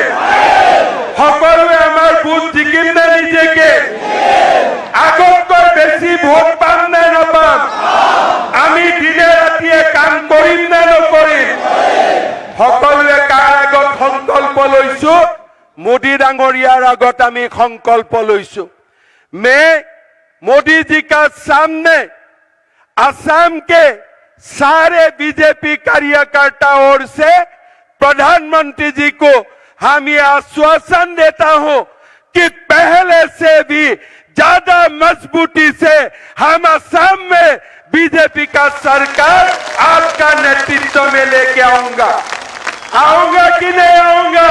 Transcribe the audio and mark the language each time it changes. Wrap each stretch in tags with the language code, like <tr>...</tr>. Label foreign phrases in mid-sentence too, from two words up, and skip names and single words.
<as>সকলোৱে আমাৰ ভোট জিকিম নে নিজিকে? আগতকৈ বেছি ভোট পাম নে নাপাম? আমি দিনে ৰাতিয়ে কাম কৰিম নে নকৰিম? সকলোৱে কাৰ আগত সংকল্প লৈছো? মোদী ডাঙৰীয়াৰ আগত আমি সংকল্প লৈছোঁ।</as> <hi>मैं मोदी जी का सामने असम के सारे बीजेपी कार्यकर्ताओं से प्रधानमंत्री जी को हम ये आश्वासन देता हूं कि पहले से भी ज्यादा मजबूती से हम असम में बीजेपी का सरकार आपका नेतृत्व में लेके आऊंगा कि नहीं आऊंगा?</hi>